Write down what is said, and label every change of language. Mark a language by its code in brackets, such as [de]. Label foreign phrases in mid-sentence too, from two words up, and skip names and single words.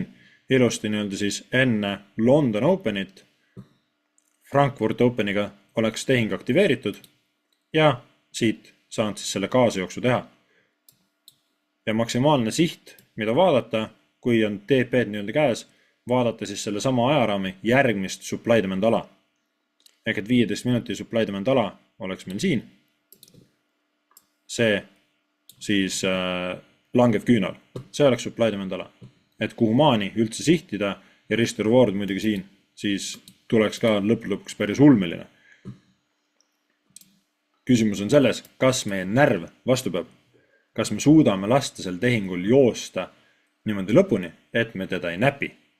[et] Ilusti nii-öelda siis enne London Openit Frankfurt Openiga oleks tehing aktiveeritud ja siit saanud siis selle kaasjooksu teha. Ja maksimaalne siht, mida vaadata, kui on TP-d nii-öelda käes, vaadata siis selle sama ajaraami järgmist [en] supply demand [et] ala. Ehk et 15 minuti [en] supply demand [et] ala oleks meil siin. See siis langev küünal. See oleks [en] supply demand [et] ala. Et kuhu maani üldse sihtida ja [en] risk reward [et] muidugi siin, siis tuleks ka lõpuks päris ulmeline. Küsimus on selles, kas meie närv vastu peab. Kas me suudame lasta sel tehingul joosta niimoodi lõpuni, et me teda ei näpi.